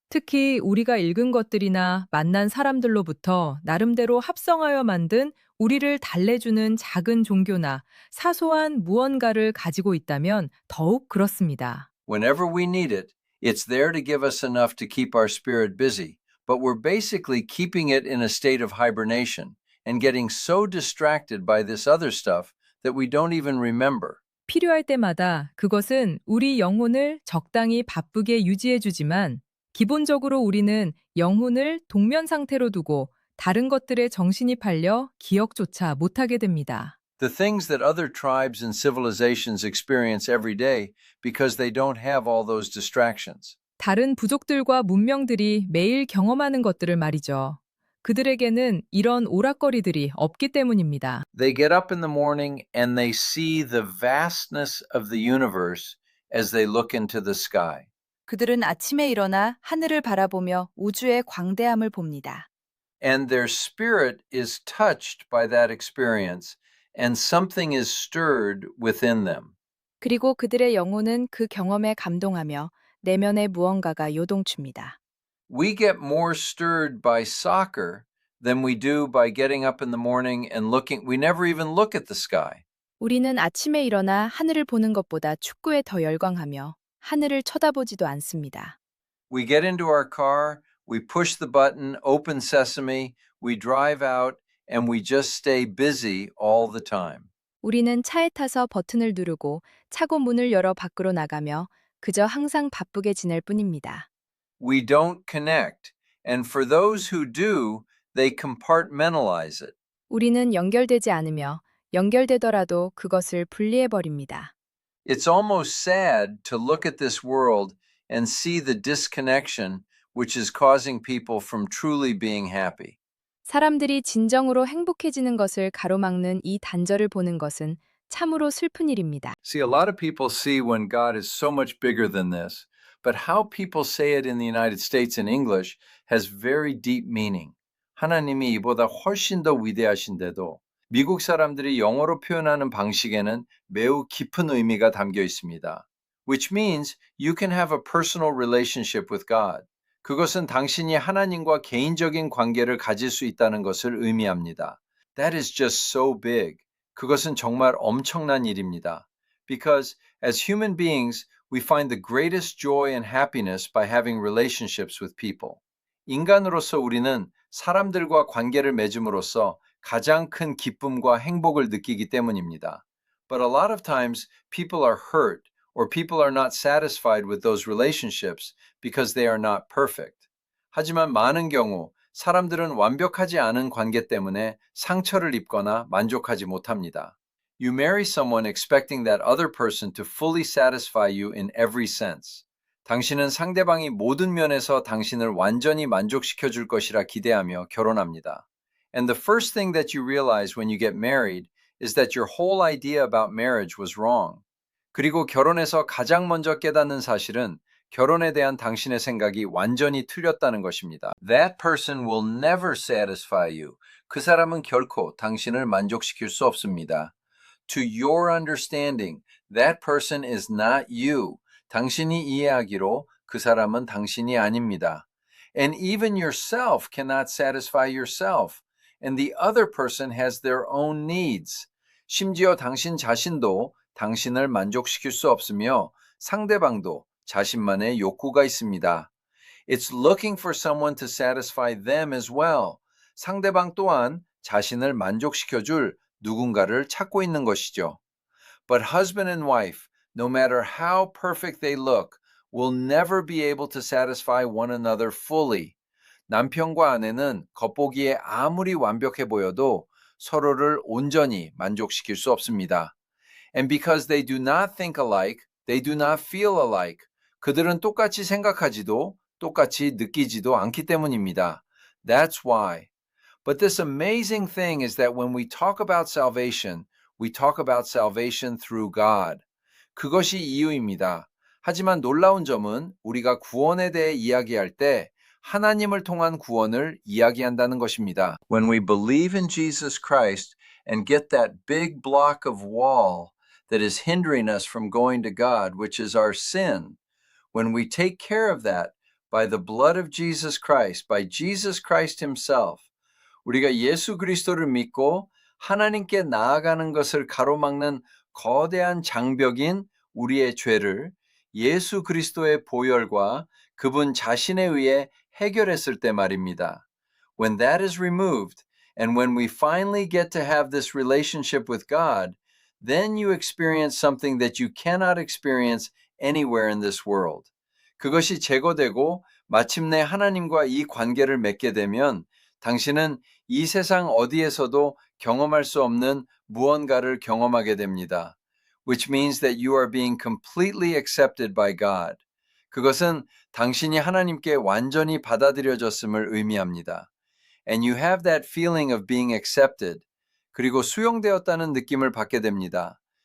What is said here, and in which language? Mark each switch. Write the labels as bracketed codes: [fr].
[ko] 특히 우리가 읽은 것들이나 만난 사람들로부터 나름대로 합성하여 만든 우리를 달래주는 작은 종교나 사소한 무언가를 가지고 있다면 더욱 그렇습니다. [en] Whenever we need it, it's there to give us enough to keep our spirit busy, but we're basically keeping it in a state of hibernation and getting so distracted by this other stuff that we don't even remember. [ko] 필요할 때마다 그것은 우리 영혼을 적당히 바쁘게 유지해주지만 기본적으로 우리는 영혼을 동면 상태로 두고 다른 것들에 정신이 팔려 기억조차 못하게 됩니다. [en] The things that other tribes and civilizations experience every day because they don't have all those distractions. [ko] 다른 부족들과 문명들이 매일 경험하는 것들을 말이죠. 그들에게는 이런 오락거리들이 없기 때문입니다. [en] They get up in the morning and they see the vastness of the universe as they look into the sky. [ko] 그들은 아침에 일어나 하늘을 바라보며 우주의 광대함을 봅니다. [en] And their spirit is touched by that experience and something is stirred within them. [ko] 그리고 그들의 영혼은 그 경험에 감동하며 내면의 무언가가 요동칩니다. [en] We get more stirred by soccer than we do by getting up in the morning and looking. We never even look at the sky. [ko] 우리는 아침에 일어나 하늘을 보는 것보다 축구에 더 열광하며 하늘을 쳐다보지도 않습니다. [en] We get into our car, we push the button, open sesame, we drive out, and we just stay busy all the time. [ko] 우리는 차에 타서 버튼을 누르고 차고 문을 열어 밖으로 나가며 그저 항상 바쁘게 지낼 뿐입니다. [en] We don't connect, and for those who do, they compartmentalize it. [ko] 우리는 연결되지 않으며 연결되더라도 그것을 분리해 버립니다. [en] It's almost sad to look at this world and see the disconnection which is causing people from truly being happy. [ko] 사람들이 진정으로 행복해지는 것을 가로막는 이 단절을 보는 것은 참으로 슬픈 일입니다. [en] See, a lot of people see when God is so much bigger than this, but how people say it in the United States in English has very deep meaning. [ko] 하나님이 이보다 훨씬 더 위대하신데도 미국 사람들이 영어로 표현하는 방식에는 매우 깊은 의미가 담겨 있습니다. [en] Which means you can have a personal relationship with God. [ko] 그것은 당신이 하나님과 개인적인 관계를 가질 수 있다는 것을 의미합니다. [en] That is just so big. [ko] 그것은 정말 엄청난 일입니다. [en] Because as human beings, we find the greatest joy and happiness by having relationships with people. [ko] 인간으로서 우리는 사람들과 관계를 맺음으로써 가장 큰 기쁨과 행복을 느끼기 때문입니다. [en] But a lot of times people are hurt or people are not satisfied with those relationships because they are not perfect. [ko] 하지만 많은 경우 사람들은 완벽하지 않은 관계 때문에 상처를 입거나 만족하지 못합니다. [en] You marry someone expecting that other person to fully satisfy you in every sense. [ko] 당신은 상대방이 모든 면에서 당신을 완전히 만족시켜 줄 것이라 기대하며 결혼합니다. [en] And the first thing that you realize when you get married is that your whole idea about marriage was wrong. [ko] 그리고 결혼해서 가장 먼저 깨닫는 사실은 결혼에 대한 당신의 생각이 완전히 틀렸다는 것입니다. [en] That person will never satisfy you. [ko] 그 사람은 결코 당신을 만족시킬 수 없습니다. [en] To your understanding, that person is not you. [ko] 당신이 이해하기로 그 사람은 당신이 아닙니다. [en] And even yourself cannot satisfy yourself. And the other person has their own needs. [ko] 심지어 당신 자신도 당신을 만족시킬 수 없으며 상대방도 자신만의 욕구가 있습니다. [en] It's looking for someone to satisfy them as well. [ko] 상대방 또한 자신을 만족시켜줄 누군가를 찾고 있는 것이죠. [en] But husband and wife, no matter how perfect they look, will never be able to satisfy one another fully. [ko] 남편과 아내는 겉보기에 아무리 완벽해 보여도 서로를 온전히 만족시킬 수 없습니다. [en] And because they do not think alike, they do not feel alike. [ko] 그들은 똑같이 생각하지도 똑같이 느끼지도 않기 때문입니다. [en] That's why. But this amazing thing is that when we talk about salvation, we talk about salvation through God. [ko] 그것이 이유입니다. 하지만 놀라운 점은 우리가 구원에 대해 이야기할 때 하나님을 통한 구원을 이야기한다는 것입니다. [en] When we believe in Jesus Christ and get that big block of wall that is hindering us from going to God, which is our sin, when we take care of that by the blood of Jesus Christ, by Jesus Christ himself, [ko] 우리가 예수 그리스도를 믿고 하나님께 나아가는 것을 가로막는 거대한 장벽인 우리의 죄를 예수 그리스도의 보혈과 그분 자신에 의해 해결했을 때 말입니다. [en] When that is removed, and when we finally get to have this relationship with God, then you experience something that you cannot experience anywhere in this world. [ko] 그것이 제거되고 마침내 하나님과 이 관계를 맺게 되면 당신은 이 세상 어디에서도 경험할 수 없는 무언가를 경험하게 됩니다. [en] Which means that you are being completely accepted by God. [ko] 그것은 당신이 하나님께 완전히 받아들여졌음을 의미합니다. [en] And you have that feeling of being accepted. [ko] 그리고 수용되었다는 느낌을 받게 됩니다.